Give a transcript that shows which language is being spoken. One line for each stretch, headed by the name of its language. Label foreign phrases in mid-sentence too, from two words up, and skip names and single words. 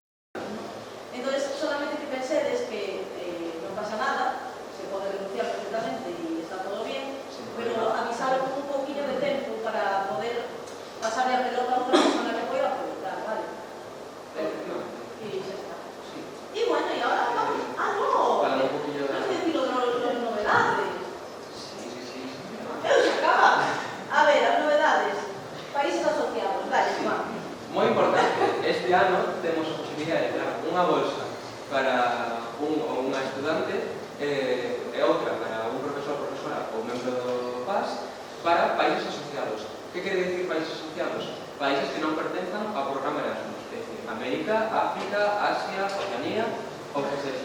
Galician: Entón, solamente que pensedes que non pasa nada, se pode denunciar perfectamente e está todo bien, pero avisar con un pouquinho de tempo para poder pasarle a pelota a outra persona que poida aproveitar, vale? Efectivamente. E xa está.
Spanish: Sí. Y bueno, y ahora vamos. No. Para un poquillo de... No sé decir los novedades. Sí. Eso se acaba. A ver, las novedades. Países asociados. Dale, Juan.
Galician: Moi importante, este ano temos a posibilidade de dar unha bolsa para un ou unha estudante e outra para un profesor, profesora ou membro do PAS para países asociados. Que quere dicir países asociados? Países que non pertenzan ao programa Erasmus, é dicir, América, África, Asia, Oceanía, ou que sexa.